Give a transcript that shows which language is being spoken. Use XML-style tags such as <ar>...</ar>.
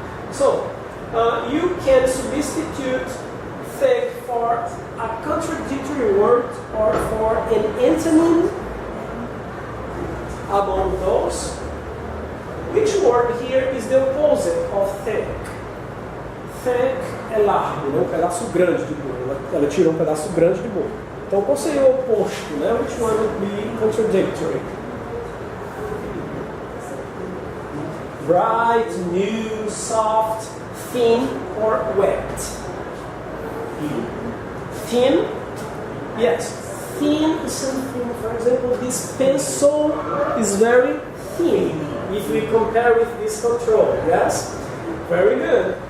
<en>So, you can substitute thick for a contradictory word or for an antonym among those. Which word here is the opposite of thick?</en> <pt>Thick é largo, né? Um pedaço grande de bolo. Ela tirou um pedaço grande de bolo. Então, qual seria o oposto, né?</pt> <en>Which one would be contradictory? Bright, new, soft, thin, or wet? Thin? Yes. Thin is something, for example, this pencil is very thin if we compare with this control, yes? Very good.</en>